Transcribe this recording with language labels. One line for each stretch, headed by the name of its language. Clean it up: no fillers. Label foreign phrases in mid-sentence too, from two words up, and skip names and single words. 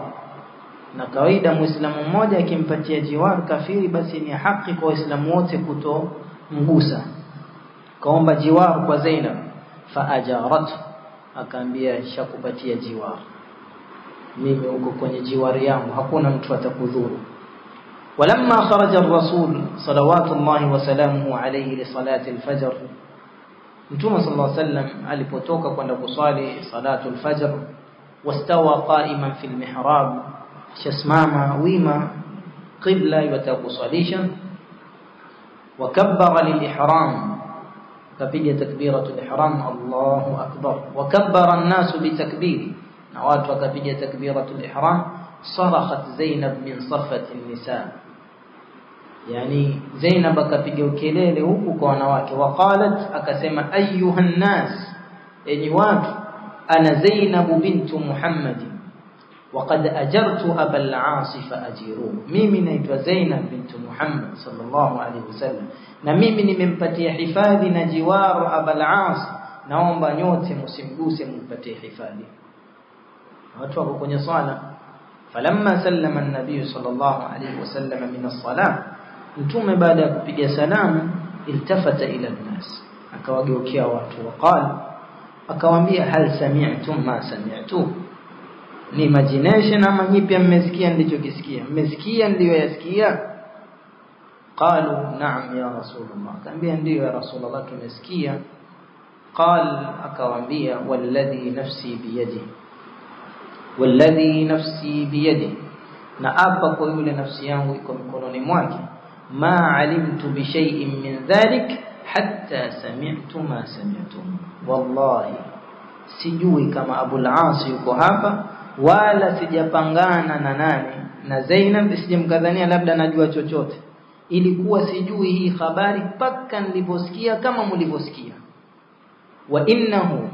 Swahili: Na kawaida muislamu mmoja akimpatia jiwar kafiri, basi ni haki kwa waislamu wote kutomgusa. Kaomba jiwar kwa Zainab.
Arabic: فأجارت,
Swahili: akaambia shakupatia jiwar, mimi uko kwenye jiwari yangu, hakuna mtu atakudhuru.
Arabic: ولما خرج الرسول صلوات الله وسلامه عليه لصلاة الفجر,
Swahili: Mtume
Arabic: صلى الله عليه وسلم
Swahili: alipotoka kwenda kusali
Arabic: صلاة الفجر, واستوى قائما في المحراب,
Swahili: shasimama wima qibla yatakusalisha.
Arabic: وكبر للإحرام, kapiga تكبيرة الإحرام، الله أكبر. وكبر الناس بتكبيره,
Swahili: na watu wakapiga
Arabic: تكبيرة الإحرام. صرخت زينب من صفة النساء,
Swahili: yani Zainab akapiga ukelele huku kwa wanawake.
Arabic: وقالت, akasema أيها الناس,
Swahili: enyi watu,
Arabic: أنا زينب بنت محمد, وقد أجرت أبا العاص فأجيروه
Swahili: mimi naitwa Zainab bint Muhammad sallallahu
Arabic: عليه وسلم
Swahili: na mimi nimempatia hifadhi na jiwaru Aba al-As naomba nyote msimguse mpatie hifadhi watu wako kwenye swala
Arabic: فلما سلم النبي صلى الله عليه وسلم من الصلاة
Swahili: mtume baada ya kupiga salamu
Arabic: التفت إلى الناس
Swahili: akawageukia watu waqala akawaambia
Arabic: هل سمعتم ما سمعت
Swahili: ni imagination ama nyipya mmesikia nilichokisikia mmesikia ndio yasikia
Arabic: قالوا نعم يا رسول الله
Swahili: akaambia ndio
Arabic: يا رسول الله
Swahili: tumesikia قال akawaambia walladhi
Arabic: نفسي بيدي
Swahili: na apa kwa yule nafsi yangu iko mikononi mwake
Arabic: ما علمت بشيء من ذلك حتى سمعت ما سمعتم
Swahili: wallahi sijui kama Abu al-As yuko hapa wala sijapangana na nani na Zainab sijamkadhania labda najua chochote ilikuwa sijui hii habari paka niliposikia kama mlivyosikia
Arabic: وإنه